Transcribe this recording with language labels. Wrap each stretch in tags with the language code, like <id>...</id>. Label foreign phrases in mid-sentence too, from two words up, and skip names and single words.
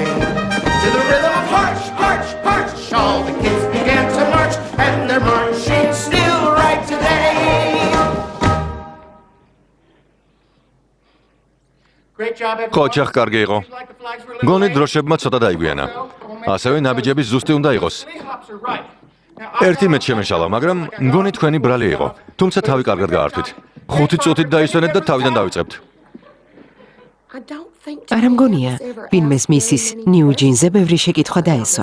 <en>To the rhythm of harsh, harsh, harsh, all the kids began to march, and they're marching still right today. Great job, everyone.</en> <ka>ყოჩახ კარგი იყო. გონი დროშებმა ცოტა დაიგვიანა. ასევე ნაბიჯების ზუსტი უნდა იყოს. ერთი მეც შემეშალა, მაგრამ მგონი თქვენი ბრალი იყო. თუმცა თავი კარგად გაართვით. 5 წუთით დაისვენეთ და თავიდან დავიწყებთ. არ მგონია, ვინმეს მისის ნიუ ჯინზე ბევრი შეკითხვა დაესვა.</ka>